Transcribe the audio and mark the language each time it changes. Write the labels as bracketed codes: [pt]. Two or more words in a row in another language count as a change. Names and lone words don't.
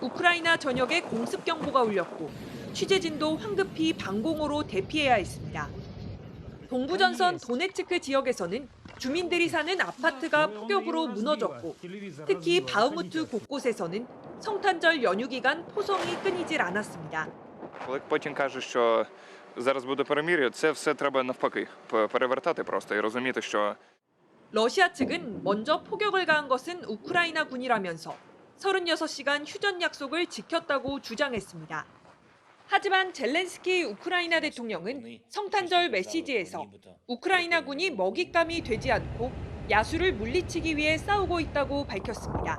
[ko] 우크라이나 전역에 공습 경보가 울렸고 취재진도 황급히 방공호로 대피해야 했습니다. 동부전선 도네츠크 지역에서는 주민들이 사는 아파트가 폭격으로 무너졌고 특히 바흐무트 곳곳에서는 성탄절 연휴 기간 포성이 끊이질 않았습니다. [uk] Потім каже, що зараз буде перемир'я, це все треба навпаки перевертати просто і розуміти, що [ko] 러시아 측은 먼저 폭격을 가한 것은 우크라이나 군이라면서 36시간 휴전 약속을 지켰다고 주장했습니다. 하지만 젤렌스키 우크라이나 대통령은 성탄절 메시지에서 우크라이나군이 먹잇감이 되지 않고 야수를 물리치기 위해 싸우고 있다고 밝혔습니다.